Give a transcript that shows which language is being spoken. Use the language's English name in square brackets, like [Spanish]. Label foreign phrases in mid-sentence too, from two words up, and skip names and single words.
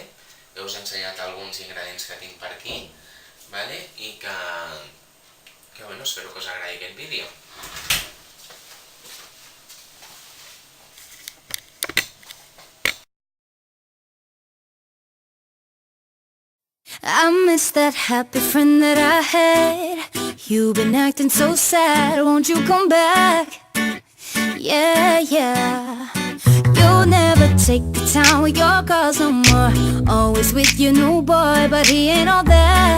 [Catalan] Ja us he ensenyat alguns ingredients que tinc per aquí, ¿vale? I que bueno, espero que us agradi aquest vídeo. [English] I miss that happy friend that I had. You've been acting so sad, won't you come back? Yeah, yeah. You'll never take the time with your girls no more. Always with your new boy, but he ain't all that.